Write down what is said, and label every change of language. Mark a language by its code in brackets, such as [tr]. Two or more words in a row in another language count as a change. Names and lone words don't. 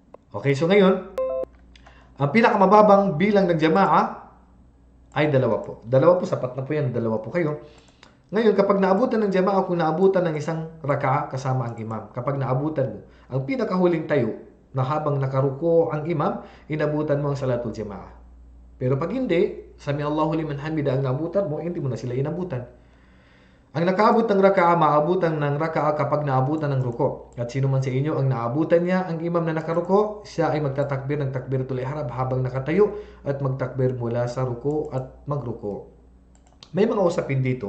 [tl] Okay, so ngayon, ang pinakamababang bilang ng jamaa ay dalawa po. Dalawa po, sapat na po yan, dalawa po kayo. Ngayon, kapag naabutan ng jamaa, kung naabutan ng isang raka'a kasama ang imam, kapag naabutan mo, ang pinakahuling tayo na habang nakaruko ang imam, inabutan mo ang [ar] صلاة الجماعة. [tl] Pero pag hindi, [ar] سمع الله لمن حمده [tl] ang naabutan mo, hindi mo na sila inabutan. Ang nakaabot ng raka'a, maabutan ng raka'a kapag naabutan ng ruko. At sino man sa inyo ang naabutan niya ang imam na nakaruko, siya ay magtatakbir ng [ar] تكبيرة الإحرام [tl] habang nakatayo at magtakbir mula sa ruko at magruko. May mga usapin dito.